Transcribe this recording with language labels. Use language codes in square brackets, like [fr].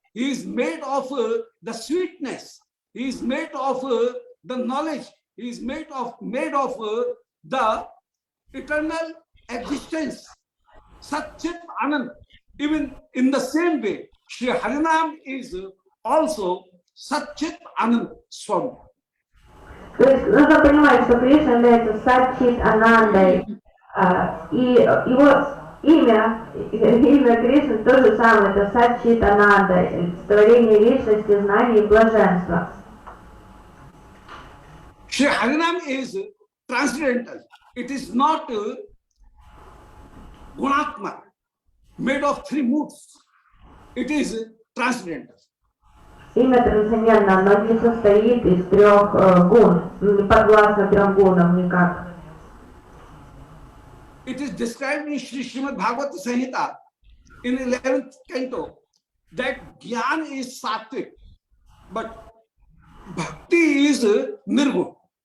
[en] He is made of the sweetness. He is made of the knowledge. He is made of the eternal existence. Satchit Anand. Even in the same way, Shri Harinam is also Satchit Anand Swami. [ru] То есть нужно понимать, что Кришна является Сатчит Анандой, и его имя Кришны то же самое, это Сатчит Ананда, творение вечности, знания и блаженства. [en] Shri Harinam is transcendental. It is not Gunatma, made of three moods. It is transcendental. [ru] Имя трансцендентно, оно не состоит из трех гун, не подвластно трем гунам никак. [en] It is described in Srimad Bhagavata Samhita in 11th canto that Gyan is Sattvic, but Bhakti is Nirgun.